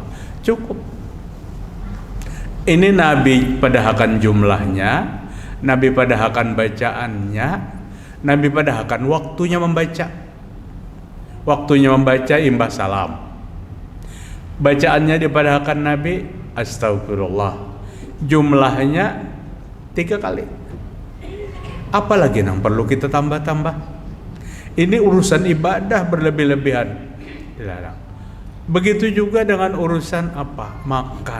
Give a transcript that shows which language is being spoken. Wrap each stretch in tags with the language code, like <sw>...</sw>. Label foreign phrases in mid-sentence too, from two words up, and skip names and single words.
<id>Cukup. Ini Nabi padahakan jumlahnya, Nabi padahakan bacaannya, Nabi padahakan waktunya membaca. Waktunya membaca imbah salam. Bacaannya dipadahkan Nabi astagfirullah. Jumlahnya 3 kali. Apalagi yang perlu kita tambah-tambah? Ini urusan ibadah berlebih-lebihan dilarang. Begitu juga dengan urusan apa? Makan.</id>